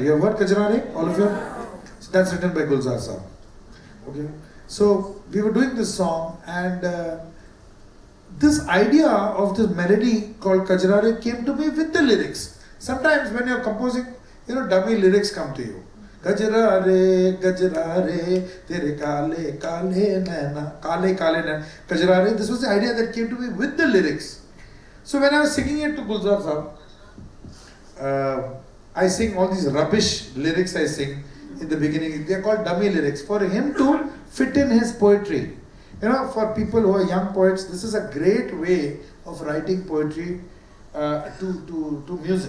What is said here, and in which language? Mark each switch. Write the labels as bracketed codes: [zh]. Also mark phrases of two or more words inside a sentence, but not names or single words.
[en] You have heard Kajrare? All of you? That's written by Gulzar Saab. Okay. So we were doing this song, and this idea of this melody called Kajrare came to me with the lyrics. Sometimes when you're composing, you know, dummy lyrics come to you. [hi] गजरारे, गजरारे, तेरे काले, काले नैना, काले, काले नैना. Gajrare, [en] this was the idea that came to me with the lyrics. So when I was singing it to Gulzar Saab, I sing all these rubbish lyrics I sing in the beginning. They are called dummy lyrics for him to fit in his poetry. You know, for people who are young poets, this is a great way of writing poetry to music.